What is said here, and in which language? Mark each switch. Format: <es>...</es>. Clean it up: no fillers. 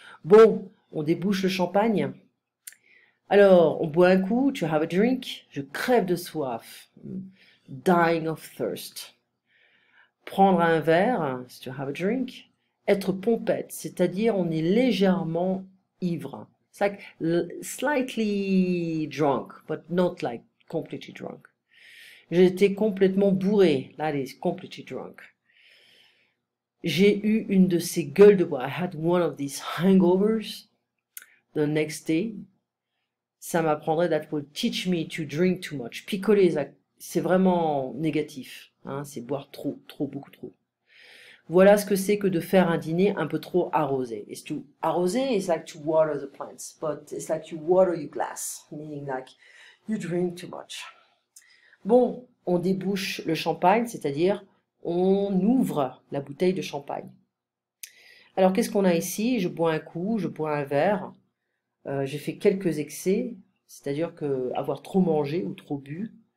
<fr>Bon, on débouche le champagne. Alors, on boit un coup,</fr> <en>to have a drink,</en> <fr>je crève de soif.</fr> <en>Dying of thirst.</en> <fr>Prendre un verre,</fr> <en>to have a drink.</en> <fr>Être pompette, c'est-à-dire on est légèrement ivre.</fr> <en>It's like slightly drunk, but not like completely drunk.</en> <fr>J'étais complètement bourré.</fr> <en>That is completely drunk.</en> <fr>J'ai eu une de ces gueules de bois.</fr> <en>I had one of these hangovers the next day.</en> <fr>Ça m'apprendrait,</fr> <en>that will teach me to drink too much.</en> <fr>Picoler, c'est vraiment négatif. Hein, c'est boire trop, beaucoup trop. Voilà ce que c'est que de faire un dîner un peu trop arrosé.</fr> <en>Arroser is like to water the plants, but it's like you water your glass, meaning like you drink too much.</en> <fr>Bon, on débouche le champagne, c'est-à-dire on ouvre la bouteille de champagne. Alors qu'est-ce qu'on a ici? Je bois un coup, je bois un verre. J'ai fait quelques excès, c'est-à-dire que avoir trop mangé ou trop bu.</fr>